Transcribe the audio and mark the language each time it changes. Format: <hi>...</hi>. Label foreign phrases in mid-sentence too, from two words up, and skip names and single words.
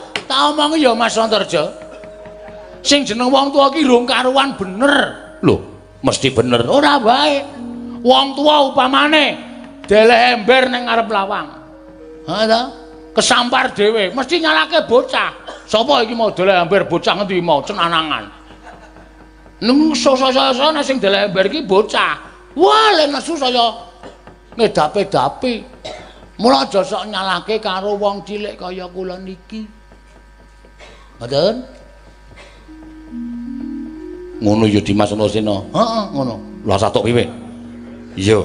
<jv>Tak omongi ya Mas Antarja. Sing jeneng wong tuwa ki rung karuan bener. Lho, mesti bener. Ora bae. Wong tuwa upamane deleh ember ning ngarep lawang. Ha ta? kesampar dhewe, mesti nyalake bocah. Sapa iki mau dolek ember bocah ngendi mau cenanangan. Nung so-so-so sing dolek ember iki bocah. Wah, lek nesu saya ngedape-dape. Mula aja sok nyalake karo wong cilik kaya kula niki. Ngoten? Ngono ya Dimas Antasena. Heeh, ngono. Lah satuk piye? Iya.</jv>